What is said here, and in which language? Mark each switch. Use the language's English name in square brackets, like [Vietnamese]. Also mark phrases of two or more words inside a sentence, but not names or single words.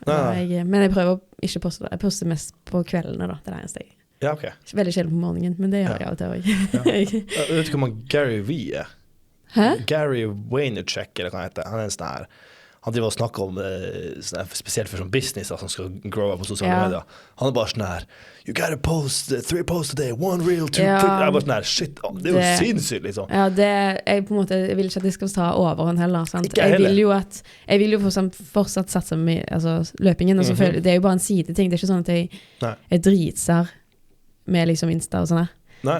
[Norwegian] Men jeg prøver å ikke poste det. Jeg poster mest på kveldene, da, det er det eneste jeg. Ja, ok. Veldig sjelden på morgenen, men det gjør jeg av og til også. Jeg vet ikke om Gary Vee er. Hæ? Gary Vaynerchuk, eller hva han heter. Han er en sånn her, han driver og snakker om spesielt for sånn business som skal [English] grow up [Norwegian] på sosiale medier. Han er bare sånn her, [English] you gotta post 3 posts a day, 1 reel, 2 [Norwegian] jeg er bare sånn her, shit, det er jo sinnssykt, liksom. Ja, jeg på en måte, jeg vil ikke at jeg skal ta overhånd heller, sant? Jeg vil jo fortsatt satse med altså, løpingen, og selvfølgelig, det er jo bare en sideting, det er ikke sånn at jeg dritser med liksom Insta og sånn her. Nei,